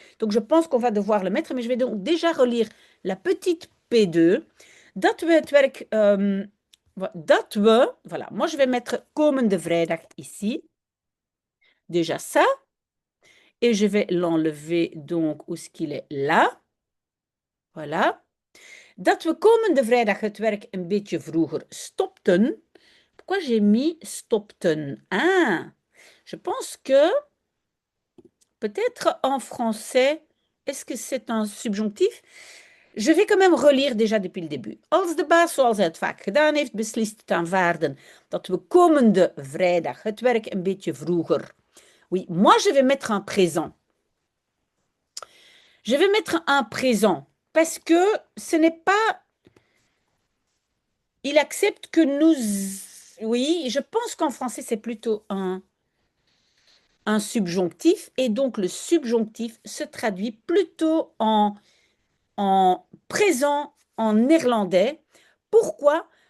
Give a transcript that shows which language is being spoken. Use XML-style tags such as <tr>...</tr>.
<fr>Donc, je pense qu'on va devoir le mettre, mais je vais donc déjà relire la petite P2.</fr> <nl>Dat we het werk... dat we...</nl> <fr>Voilà, moi, je vais mettre</fr> <nl>komende vrijdag</nl> <fr>ici. Déjà ça. Et je vais l'enlever donc où est-ce qu'il est là. Voilà.</fr> <nl>Dat we komende vrijdag het werk een beetje vroeger stopten.</nl> <fr>Pourquoi j'ai mis stopten? Ah, je pense que peut-être en français, est-ce que c'est un subjonctif? Je vais quand même relire déjà depuis le début.</fr> <nl>Als de baas, zoals hij het vaak gedaan heeft, beslist te aanvaarden dat we komende vrijdag het werk een beetje vroeger.</nl> <fr>Oui, moi je vais mettre un présent. Je vais mettre un présent parce que ce n'est pas... Il accepte que nous... Oui, je pense qu'en français c'est plutôt un subjonctif et donc le subjonctif se traduit plutôt en présent en néerlandais. Pourquoi?</fr>